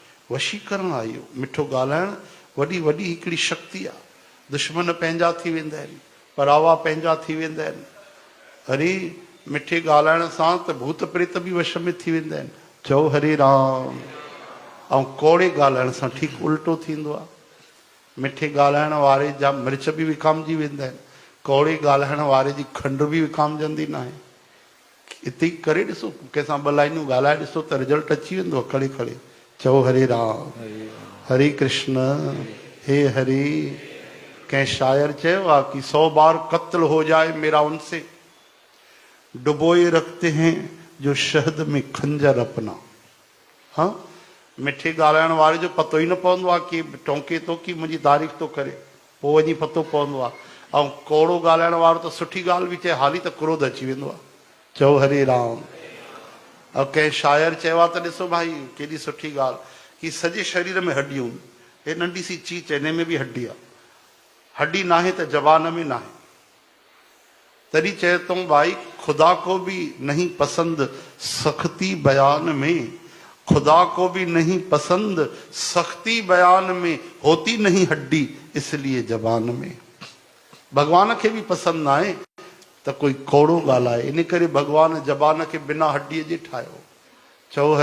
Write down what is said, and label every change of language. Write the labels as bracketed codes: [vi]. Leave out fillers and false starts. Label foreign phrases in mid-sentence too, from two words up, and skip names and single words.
[sd] वशीकरण आयो। मिठो ॻाल्हाइण वॾी वॾी हिकिड़ी शक्ति आहे। दुश्मन पंहिंजा थी वेंदा आहिनि, परावा पंहिंजा थी वेंदा आहिनि। हरी मिठे ॻाल्हाइण सां त भूत प्रेत बि वश में थी वेंदा आहिनि। चओ हरे राम। ऐं कोड़े ॻाल्हाइण सां ठीकु उल्टो थींदो आहे। मिठे ॻाल्हाइण वारे जा मिर्च बि विकामजी वेंदा आहिनि, कोड़े ॻाल्हाइण वारे जी खंड बि विकामजंदी न आहे। हिते करे ॾिसो, कंहिंसां ॿ लाइनूं ॻाल्हाए ॾिसो त रिजल्ट अची वेंदो खड़े खड़े। चओ हरे राम। हरे कृष्ण। हे हरि। कंहिं शायर चयो आहे कि [hi] 100 बार कत्ल हो जाए मेरा उनसे, डुबोए रखते हैं जो शहद में खंजर अपना। हाँ, [sd] मिठे ॻाल्हाइण वारे जो पतो ई न पवंदो आहे कि टोंके थो कि मुंहिंजी तारीफ़ थो करे, पोइ वञी पतो पवंदो आहे। ऐं कोड़ो ॻाल्हाइण वारो त सुठी ॻाल्हि बि चए हाली त क्रोध अची वेंदो आहे। चओ हरे राम। ऐं कंहिं शायर चयो आहे त ॾिसो भाई केॾी सुठी ॻाल्हि कि सॼे शरीर में हड्डियूं, हे नंढी सी चीच हिन में बि हड्डी आहे, [hi] हड्डी ना है तो जबान में ना है। तरी चहे तो भाई खुदा को भी नहीं पसंद सख्ती बयान में, खुदा को भी नहीं पसंद सख्ती बयान में, होती नहीं हड्डी इसलिए जबान में। [sd] भगवान के भी पसंद ना आहे तो कोई कोड़ो ॻाल्हाए, इन करे भगवान जबान के बिना हड्डीअ जे ठाहियो। चओ